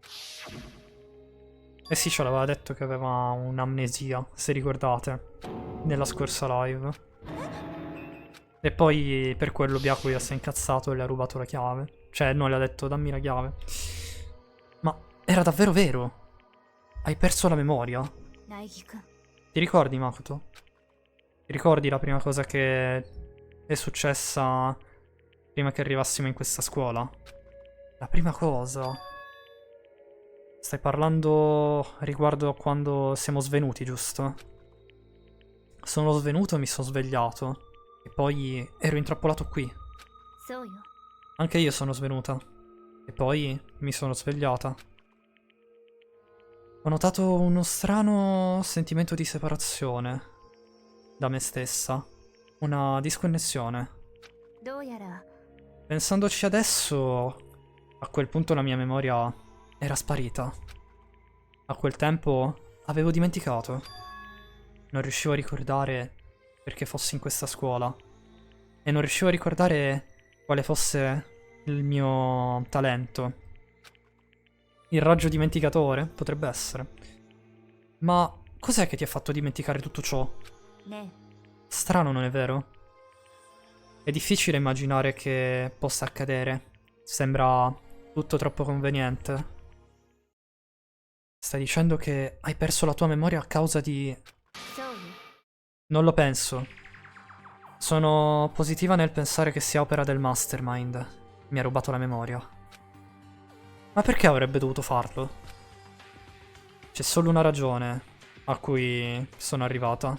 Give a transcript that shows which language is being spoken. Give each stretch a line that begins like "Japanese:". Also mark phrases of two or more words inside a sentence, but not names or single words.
Italian: Eh sì, ce l'aveva detto che aveva un'amnesia, se ricordate, nella scorsa live. E poi per quello Byakuya si è incazzato e le ha rubato la chiave. Cioè, non le ha detto dammi la chiave. Ma era davvero vero? Hai perso la memoria?
Japanese: 苗木くん
Italian: Ti ricordi, Makoto? Ti ricordi la prima cosa che è successa prima che arrivassimo in questa scuola? La prima cosa... Stai parlando riguardo a quando siamo svenuti, giusto? Sono svenuto e mi sono svegliato. E poi ero intrappolato qui.
Japanese: そうよ
Italian: Anche io sono svenuta. E poi mi sono svegliata. Ho notato uno strano sentimento di separazione da me stessa. Una disconnessione.
Japanese: どうやら
Italian: Pensandoci adesso, a quel punto la mia memoria era sparita. A quel tempo avevo dimenticato. Non riuscivo a ricordare perché fossi in questa scuola. E non riuscivo a ricordare quale fosse il mio talento. Il raggio dimenticatore? Potrebbe essere. Ma cos'è che ti ha fatto dimenticare tutto ciò?
Japanese: ね
Italian: Strano, non è vero? È difficile immaginare che possa accadere. Sembra tutto troppo conveniente. Stai dicendo che hai perso la tua memoria a causa di...
Japanese: えそうよ
Italian: Non lo penso. Sono positiva nel pensare che sia opera del Mastermind. Mi ha rubato la memoria. Ma perché avrebbe dovuto farlo? C'è solo una ragione a cui sono arrivata.